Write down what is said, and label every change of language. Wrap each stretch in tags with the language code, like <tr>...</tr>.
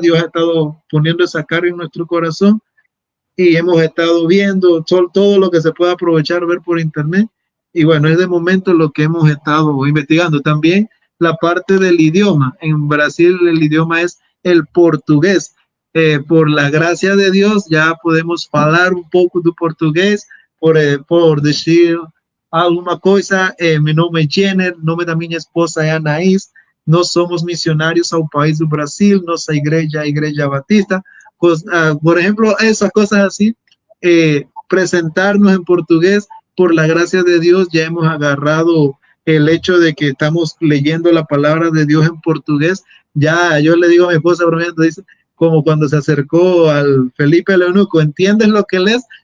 <es>Dios ha estado poniendo esa carga en nuestro corazón, y hemos estado viendo todo lo que se puede aprovechar, ver por internet, y bueno, es de momento lo que hemos estado investigando. También la parte del idioma. En Brasil el idioma es el portugués. Por la gracia de Dios ya podemos hablar un poco de portugués, por decir alguna cosa. Mi nombre es Jenner,</es> <pt>nombre da minha esposa é Anaís, nós somos missionários ao país do Brasil, nossa igreja é a Igreja Batista.</pt> <es>Por ejemplo, esas cosas así, presentarnos en portugués. Por la gracia de Dios ya hemos agarrado el hecho de que estamos leyendo la palabra de Dios en portugués. Ya yo le digo a mi esposa, bromeando, dice, como cuando se acercó al Felipe el Eunuco, ¿entiendes lo que lees?</es>